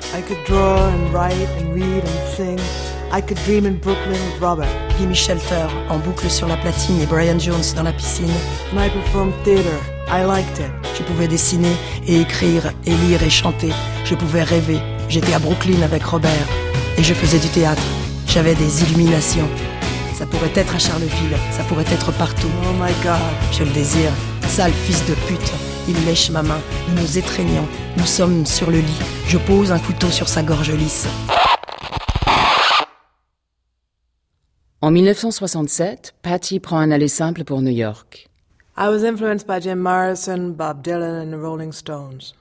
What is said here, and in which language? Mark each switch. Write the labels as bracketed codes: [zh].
[en] I could draw and write and read and sing. I could dream in Brooklyn with Robert. [fr] Jimmy Shelter, en boucle sur la platine et Brian Jones dans la piscine. [en] And I performed theater. I liked it. [fr] Je pouvais dessiner et écrire et lire et chanter. Je pouvais rêver. J'étais à Brooklyn avec Robert. Et je faisais du théâtre. J'avais des illuminations. Ça pourrait être à Charleville. Ça pourrait être partout. [en] Oh my God. [fr] Je le désire. Sale fils de pute. Il lèche ma main, nous nous étreignons, nous sommes sur le lit. Je pose un couteau sur sa gorge lisse. En 1967, Patti prend un aller simple pour New York. [en] I was influenced by Jim Morrison, Bob Dylan and the Rolling Stones.